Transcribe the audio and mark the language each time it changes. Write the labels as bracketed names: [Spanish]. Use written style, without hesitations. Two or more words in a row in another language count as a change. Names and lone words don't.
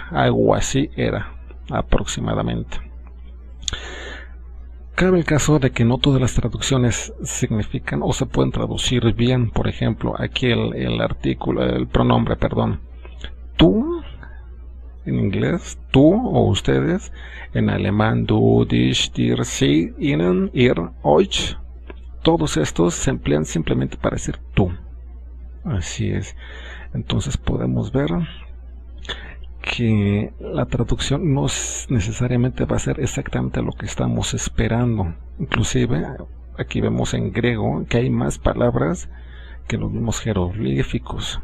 [Spanish] Algo así era aproximadamente. Cabe el caso de que no todas las traducciones significan o se pueden traducir bien. Por ejemplo, aquí el pronombre, tú en inglés, tú o ustedes; en alemán, [German] du, dich, dir, sie, ihnen, ihr, euch. [Spanish] Todos estos se emplean simplemente para decir tú. Así es. Entonces podemos ver que la traducción no necesariamente va a ser exactamente lo que estamos esperando. Inclusive aquí vemos en griego que hay más palabras que los mismos jeroglíficos.